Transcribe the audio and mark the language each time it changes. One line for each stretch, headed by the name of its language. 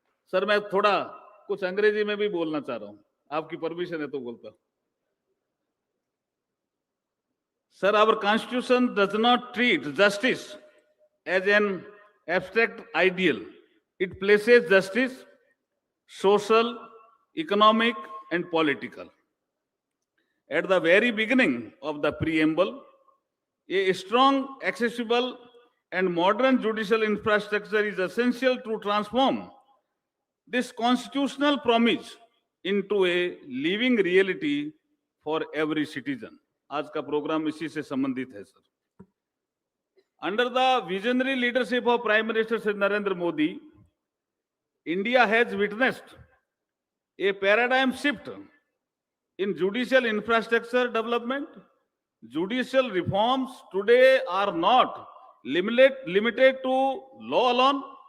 Hindi: Sir मैं थोड़ा कुछ अंग्रेजी में भी बोलना चाह रहा हूं, आपकी परमिशन है तो बोलता हूं।
English: Sir, our constitution does not treat justice as an abstract ideal. It places justice, social, economic, and political. At the very beginning of the preamble, a strong, accessible, and modern judicial infrastructure is essential to transform this constitutional promise into a living reality for every citizen.
Hindi: आज का programme इसी से संबंधित है sir.
English: Under the visionary leadership of Prime Minister Shri Narendra Modi, India has witnessed a paradigm shift in judicial infrastructure development. Judicial reforms today are not limited to law alone.